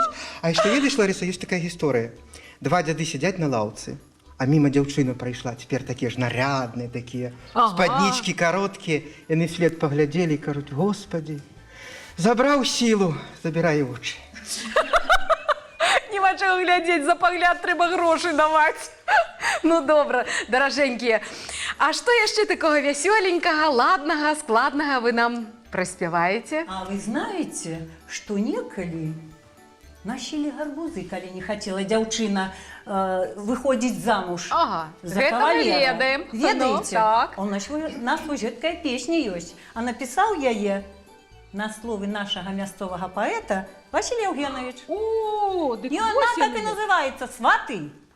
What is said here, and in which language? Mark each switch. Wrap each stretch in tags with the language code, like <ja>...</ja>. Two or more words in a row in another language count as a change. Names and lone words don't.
<be>А яшчэ ведаеш, Ларыса, ёсць такая гісторыя. Два дзяды сядзяць на лаўцы, а міма дзяўчына прайшла, цяпер такія ж нарядныя такія, спаднічкі кароткія, яны след паглядзелі і кажуць: «Господі, забраў сілу, забірай вочы». Нема чаго глядзець, за пагляд трэба грошы даваць. Ну добра, даражэнькія. А што яшчэ такога вясёленькага, ладнага, складнага вы нам праспяваеце?</be> <ru>А вы знаете, что некалі носили гарбузы, калі не хотела</ru> <be>дзяўчына выходзіць замуж за кавалера. Ведаем. Ведаеце? Так. У нас вось гэткая песня ёсць. А напісаў яе на словы нашага мясцовага паэта Василий Евгенович. О, дык</be> <ru>и она так и называется «Сваты».</ru>